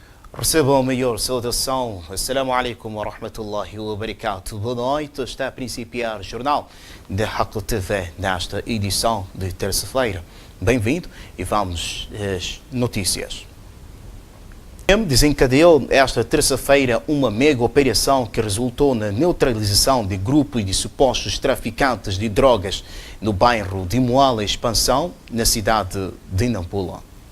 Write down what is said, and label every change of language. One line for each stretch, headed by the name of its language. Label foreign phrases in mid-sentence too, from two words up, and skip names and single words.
Portuguese: Recebam a maior saudação.
Arabic: السلام عليكم ورحمة الله وبركاته.
Portuguese: Boa noite. Está a principiar o jornal da Haqq TV nesta edição de terça-feira. Bem-vindo e vamos às notícias. Desencadeou esta terça-feira uma mega operação que resultou na neutralização de grupos de supostos traficantes de drogas no bairro de Moala Expansão, na cidade de Nampula.